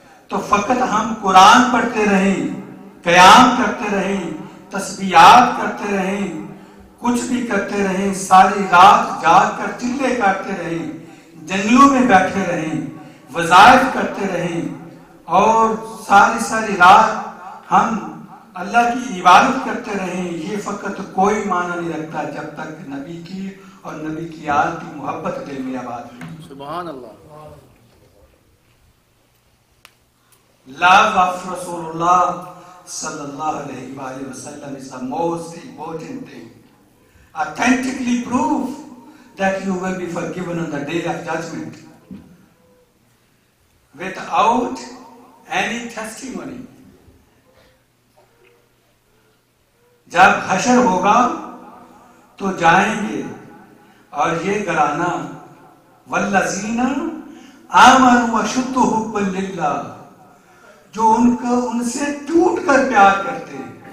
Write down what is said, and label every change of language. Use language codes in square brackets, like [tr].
[ur] تو فقط ہم قرآن پڑھتے رہیں, قیام کرتے رہیں, تسبیحات کرتے رہیں, کچھ بھی کرتے رہیں, ساری رات جاگ کر چلے کاٹتے رہیں, جنگلوں میں بیٹھے رہیں, وظائف کرتے رہیں اور ساری رات ہم اللہ کی عبادت کرتے رہیں, یہ فقط کوئی معنی نہیں رکھتا جب تک نبی کی اور نبی کی آل کی محبت دل میں آباد ہے. سبحان اللہ. [en] Love of Rasulullah sallallahu alayhi wa sallam is the most important thing. Authentically prove that you will be forgiven on the day of judgment without any testimony. [ur] جب حشر ہوگا تو جائیں گے اور یہ گرانا [ar] والذین آمنوا وشد حبا للہ, [ur] جو ان سے ٹوٹ کر پیار کرتے ہیں.